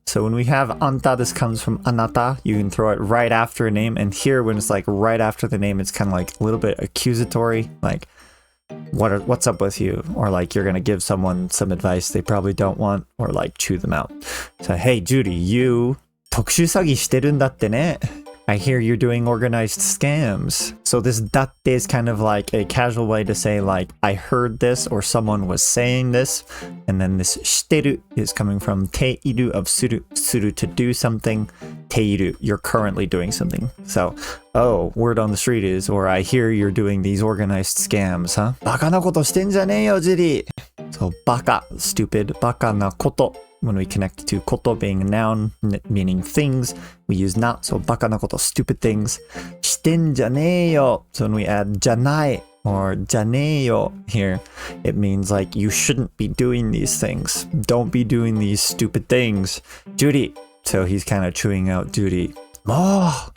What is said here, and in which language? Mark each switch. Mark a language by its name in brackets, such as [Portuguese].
[English] So when we have あんた, this comes from あなた. You can throw it right after a name. And here, when it's like right after the name, it's kind of like a little bit accusatory. Like, what's up with you? Or like you're going to give someone some advice they probably don't want. Or like chew them out. So, hey, Judy, you [Japanese] 特殊詐欺してるんだってね. [English] I hear you're doing organized scams. So this だって is kind of like a casual way to say like, I heard this or someone was saying this. And then this してる is coming from ている of する to do something. ている you're currently doing something. So, oh, word on the street is, or I hear you're doing these organized scams, huh? [Japanese] バカなことしてんじゃねえよ、ジュリー.So バカ, stupid, バカなこと. [English] When we connect to こと being a noun, meaning things, we use not. So バカなこと, stupid things. [Japanese] してんじゃねえよ. [English] So when we add じゃない or じゃねえよ here, it means like you shouldn't be doing these things. Don't be doing these stupid things. Judy. So he's kind of chewing out Judy. Mo.